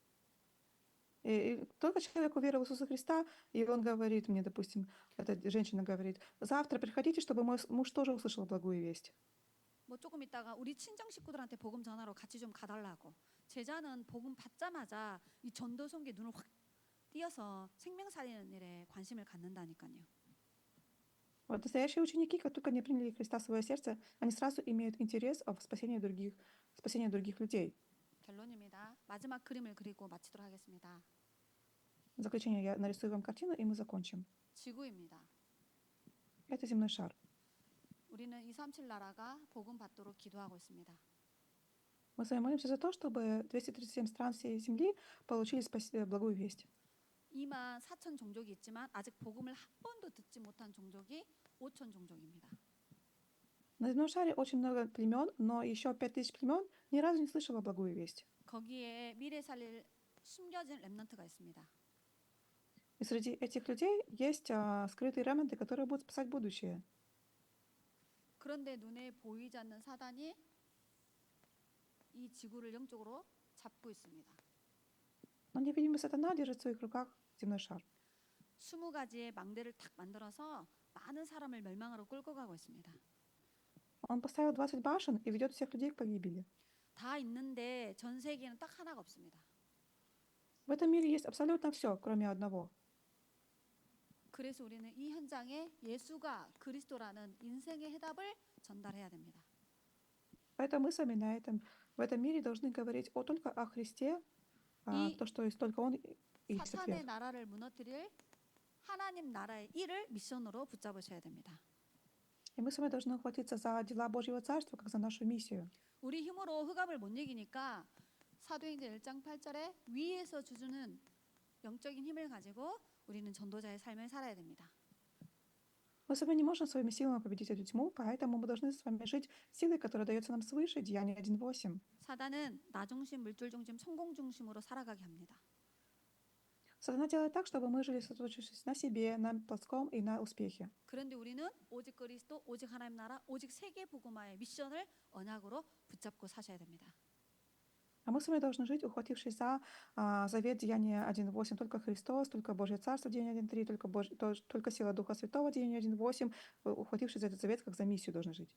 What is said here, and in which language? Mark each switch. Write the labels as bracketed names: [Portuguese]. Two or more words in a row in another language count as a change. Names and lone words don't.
[Russian] И только человек уверовал в Иисуса Христа, и он говорит мне, допустим, эта женщина говорит, завтра приходите, чтобы мой муж тоже услышал благую весть. [Korean] 뭐 조금 있다가 우리 친정 식구들한테 복음 전하러 같이 좀 가달라고. 제자는 복음 받자마자 이 전도 선교에 눈을 확 띄어서 생명 살리는 일에 관심을 갖는다니까요. [Russian] Вот настоящие ученики, как только они приняли Христа в свое сердце, они сразу имеют интерес в спасении других людей. [Korean] 결론입니다. 마지막 그림을 그리고 마치도록 하겠습니다. [Russian] В заключение я нарисую вам картину, и мы закончим. [Korean] 지구입니다. [Russian] Это земной шар. [Korean] 우리는 237 나라가 복음 받도록 기도하고 있습니다. [Russian] Мы с вами молимся за то, чтобы 237 стран всей земли получили благую весть. [Korean] 2만 4천 종족이 있지만 아직 복음을 한 번도 듣지 못한 종족이 5천 종족입니다. [Russian] На земном шаре очень много племен, но еще 5000 племен ни разу не слышало благую весть. [Korean] 거기에 미래 살릴 숨겨진 렘넌트가 있습니다. [Russian] И среди этих людей есть скрытые ремнанты, которые будут спасать будущее. [Korean] 그런데 눈에 보이지 않는 사단이 이 지구를 영적으로 잡고 있습니다. [Russian] Но невидимый сатана держит в своих руках земной шар. [Korean] 20가지의 망대를 탁 만들어서 많은 사람을 멸망으로 끌고 가고 있습니다. [Russian] Он поставил 20 башен и ведет всех людей к погибели. [Korean] 다 있는데 전 세계에는 딱 하나가 없습니다. [Russian] В этом мире есть абсолютно все, кроме одного. [Korean] 그래서 우리는 이 현장에 예수가 그리스도라는 인생의 해답을 전달해야 됩니다. [Russian] Поэтому мы с вами в этом мире должны говорить только о Христе, И то, что есть только Он и есть [Korean] 사탄의 [Russian] ответ. [Korean] 나라를 무너뜨릴 하나님 나라의 일을 미션으로 붙잡으셔야 됩니다. [Russian] И мы с вами должны ухватиться за дела Божьего Царства, как за нашу миссию. [Korean] 우리 힘으로 흑암을 못 이기니까 사도행전 1장 8절에 위에서 주주는 영적인 힘을 가지고 우리는 전도자의 삶을 살아야 됩니다. [Russian] Мы с вами не можем своими силами победить эту тьму, поэтому мы должны с вами жить силой, которая дается нам свыше, Деяние 1:8. [Korean] 사단은 나 중심, 물질 중심, 성공 중심으로 살아가게 합니다. [Russian] Сатана делает так, чтобы мы жили сосредоточившись на себе, на плотском и на успехе. [Korean] 그런데 우리는 오직 그리스도, 오직 하나님 나라, 오직 세계 복음화의 미션을 언약으로 붙잡고 사셔야 됩니다. [Russian] А мы с вами должны жить, ухватившись за завет Деяния 1:8, только Христос, только Божье Царство, Деяние 1:3, только сила Духа Святого, Деяние 1:8, ухватившись за этот завет, как за миссию должны жить.